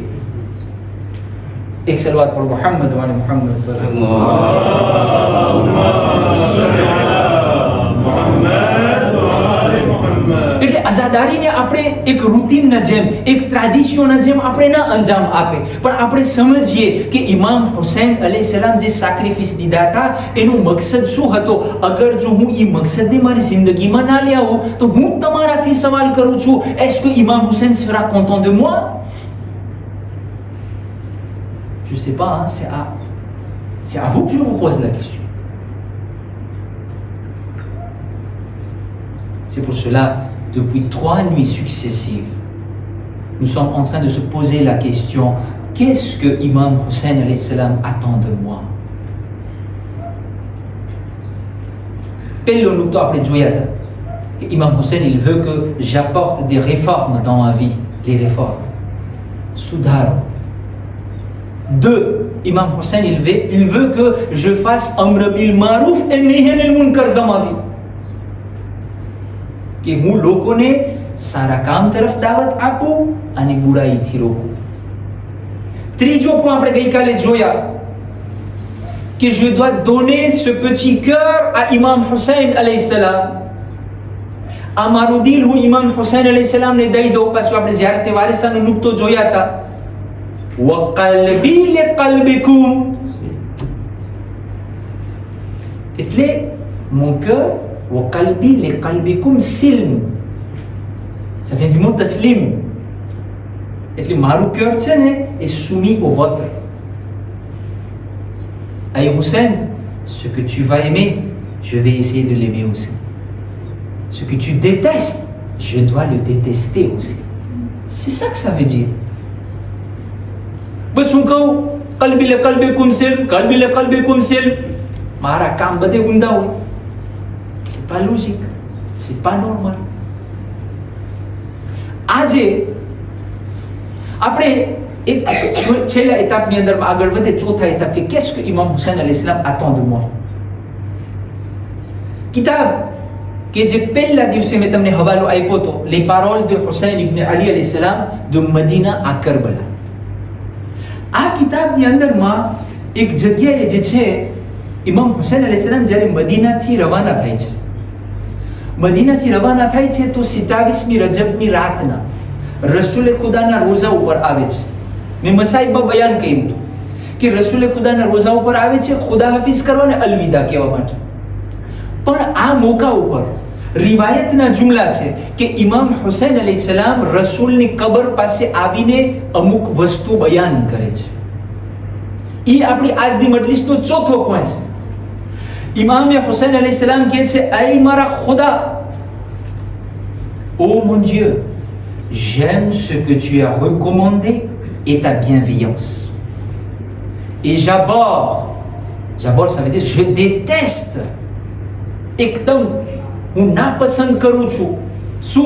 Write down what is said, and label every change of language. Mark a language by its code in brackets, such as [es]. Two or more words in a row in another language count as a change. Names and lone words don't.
[gu] એક સલવાત પર મુહમ્મદ વાલે મુહમ્મદ પર એટલે અઝાદારીને આપણે એક રૂટીનના જેમ, એક ટ્રેડિશનના જેમ આપણે ના અંજામ આપે, પણ આપણે સમજીએ કે ઇમામ હુસૈન અલૈહિસ્સલામ જે સેક્રિફિસ દીધા હતા એનો મકસદ શું હતો. અગર જો હું એ મકસદને મારી જિંદગીમાં ના લઈ આવું તો હું તમારાથી સવાલ કરું છું, [fr] est-ce que Imam Hussein sera content de moi? Je sais pas, hein, c'est à vous que je vous pose la question. C'est pour cela, depuis 3 nuits successives, nous sommes en train de se poser la question, qu'est-ce que Imam Hussein [ar] عليه السلام [fr] attend de moi? [gu] પહેલો નુકતો આપણે જોયા હતા કે [fr] Imam Hussein il veut que j'apporte des réformes dans ma vie, les réformes, સુધારો. 2, Imam Hussein il veut que je fasse [ar] أمر بالمعروف [fr] et [ar] نهي عن المنكر [fr] dans ma vie, [gu] કે હું લોકોને સારા કામ તરફ દાવત આપું અને બુરાઈથી રોકું. ત્રીજો પણ આપણે ગઈકાલે જોયા કે [fr] je dois donner ce petit cœur à Imam Hussein [ar] عليه السلام. [gu] આ મારું દિલ હું ઇમામ હુસૈન અલૈહિ સલામને દઈ દઉં. પાછું આપણે જ્યારે તે વારિસાનો નુકતો જોયા હતા, [ar] وَقَلْبِي لِقَلْبِكُمْ, એટલે [fr] mon cœur [ar] وَقَلْبِي لِقَلْبِكُمْ سِلْم, [fr] ça vient du mot taslim, [gu] એટલે મારું [fr] cœur [gu] છે ને [fr] est soumis au vôtre. Aïe Hussein, ce que tu vas aimer, je vais essayer de l'aimer aussi. Ce que tu détestes, je dois le détester aussi. C'est ça que ça veut dire. [gu] બસ હું કહું [ar] قلبي لقلبكم سلم, قلبي لقلبكم سلم, [gu] મારા કામ બધે ઊંધા હોય. [fr] C'est pas logique, c'est pas normal. [gu] આજે આપણે એક છેલ્લા એતાપની અંદર આગળ વધે, ચોથા એતાપ કે [fr] qu'est-ce que Imam Hussein [ar] عليه السلام [fr] attend de moi. [gu] કિતાબ કે જે પહેલા દિવસે મેં તમને હવાલો આપ્યો હતો, [fr] les paroles de Hussein ibn Ali [ar] عليه السلام [fr] de Medina à Karbala. [gu] આ કિતાબની અંદરમાં એક જગ્યાએ જે છે, ઇમામ હુસૈન અલૈહિસ સલામ જ્યારે મદીનાથી રવાના થાય છે, મદીનાથી રવાના થાય છે તો 27મી રજબની રાતના રસૂલે ખુદાના રોઝા ઉપર આવે છે. મેં મસાઈબમાં બયાન કર્યું હતું કે રસૂલે ખુદાના રોઝા ઉપર આવે છે ખુદા હાફિઝ કરવા અને અલવિદા કહેવા માટે. પણ આ મોકા ઉપર રિવાયતના જુમલા છે કે ઇમામ હુસૈન અલૈહિસ સલામ રસૂલની કબર પાસે આવીને અમુક વસ્તુ બયાન કરે છે. એ આપણી આજની મજલિસનો ચોથો પોઈન્ટ છે. ઇમામ હુસૈન અલૈહિસ સલામ કહે છે, આય મારા ખુદા, [fr] ô mon Dieu, j'aime ce que tu as recommandé et ta bienveillance, et j'abhorre ça veut dire je déteste, [gu] એકદમ હું નાપસંદ કરું છું શું?